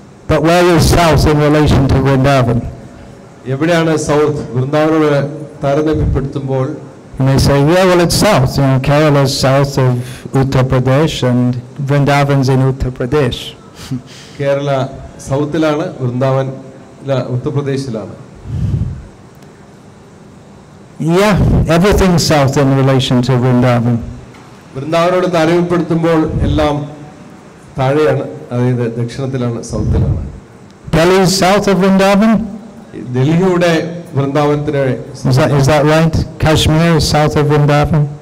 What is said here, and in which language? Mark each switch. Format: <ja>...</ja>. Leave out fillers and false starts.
<en>But where is South in relation to Vrindavan?</en> <ml>എവിടെയാണ് south വൃന്ദാവനോട് താരതമ്യപ്പെടുത്തുമ്പോൾ?</ml> <en>You may say, yeah, well, it's south. You know, Kerala is south of Uttar Pradesh and Vrindavan's in Uttar Pradesh.</en> <ml>Kerala സൗത്തിലാണ്, Vrindavan ഉത്തർപ്രദേശിലാണ്.</ml> <en>Yeah, everything's south in relation to Vrindavan.</en> <ml>വൃന്ദാവനോട് താരതമ്യപ്പെടുത്തുമ്പോൾ എല്ലാം താഴെയാണ്, അതായത് ദക്ഷിണത്തിലാണ്, സൗത്തിലാണ്.</ml> <en>Delhi is south of Vrindavan?</en> <ml>ഡൽഹിയുടെ വൃന്ദാവനത്തിന്.</ml> <en>Is that right? Kashmir is south of Vrindavan?</en>